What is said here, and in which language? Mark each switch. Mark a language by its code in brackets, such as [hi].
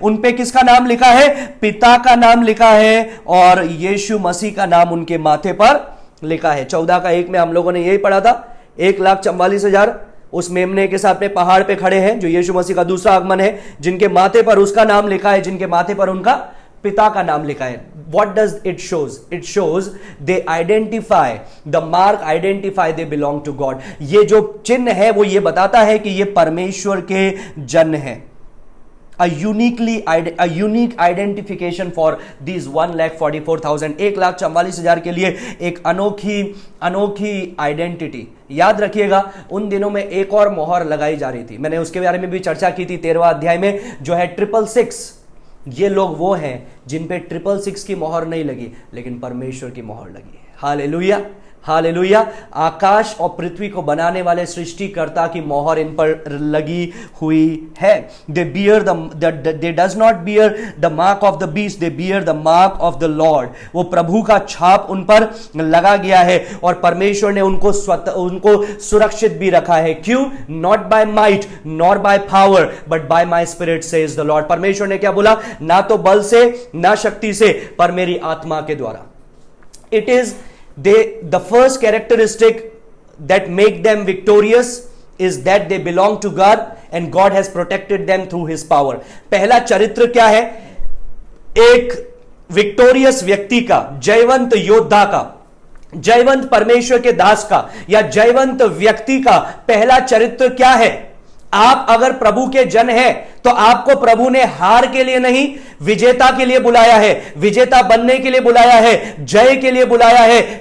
[hi] उन पे किसका नाम लिखा है? पिता का नाम लिखा है, और यीशु मसीह का नाम उनके माथे पर लिखा है। 14:1 में हम लोगों ने यही पढ़ा था। 1,44,000 उस मेमने के साथ में पहाड़ पे खड़े हैं, जो यीशु मसीह का दूसरा आगमन है, जिनके माथे पर उसका नाम लिखा है, जिनके माथे पर उनका पिता का नाम लिखा है। [en] What does it shows? It shows they identify, the mark identify they belong to God। [hi] ये जो चिन्ह है वो ये बताता है कि ये परमेश्वर के जन हैं। [en] A unique identification for these 1,44,000, [hi] 1,44,000 के लिए एक अनोखी आइडेंटिटी। याद रखिएगा, उन दिनों में एक और मोहर लगाई जा रही थी, मैंने उसके बारे में भी चर्चा की थी 13वां अध्याय में, जो है 666। ये लोग वो हैं जिन पे 666 की मोहर नहीं लगी, लेकिन परमेश्वर की मोहर लगी है। Hallelujah, hallelujah. आकाश और पृथ्वी को बनाने वाले सृष्टिकर्ता की मोहर इन पर लगी हुई है। [en] They does not bear the mark of the beast, they bear the mark of the Lord. [hi] वो प्रभु का छाप उन पर लगा गया है, और परमेश्वर ने उनको सुरक्षित भी रखा है। क्यों? [en] Not by might nor by power but by my spirit says the Lord. [hi] परमेश्वर ने क्या बोला? ना तो बल से ना शक्ति से, पर मेरी आत्मा के द्वारा। [en] It is the first characteristic that make them victorious is that they belong to God and God has protected them through his power। [hi] पहला चरित्र क्या है? एक विक्टोरियस व्यक्ति का, जयवंत योद्धा का, जयवंत परमेश्वर के दास का या जयवंत व्यक्ति का पहला चरित्र क्या है? आप अगर प्रभु के जन हैं तो आपको प्रभु ने हार के लिए नहीं, विजेता के लिए बुलाया है, विजेता बनने के लिए बुलाया है, जय के लिए बुलाया है।